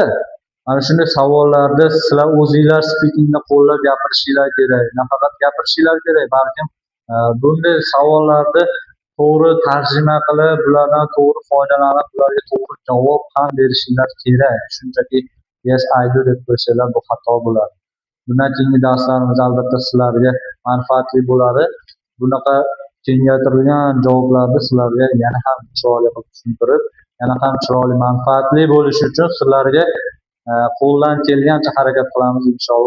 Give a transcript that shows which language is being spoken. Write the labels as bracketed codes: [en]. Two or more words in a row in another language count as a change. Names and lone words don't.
[uz] Mana shunday savollarda sizlar o'zingizlar speakingda qo'llab gapirishinglar kerak. Nafaqat gapirishinglar kerak, balkim bunday savollarni to'g'ri tarjima qilib, bulardan to'g'ri foydalanib, bularga to'g'ri javob ham berishinglar kerak. Shunchaki [en] yes, I do [uz] deb qo'ysanglar bu xato bo'ladi. Bundan keyingi darslarimiz albatta sizlarga manfaatli bo'ladi. Bunaqa kengaytirilgan javoblarni sizlarga yana ham chiroyli qilib tushuntirib, yana ham chiroyli manfaatli bo'lishi uchun sizlarga qo'ldan kelgancha harakat qilamiz inshaalloh.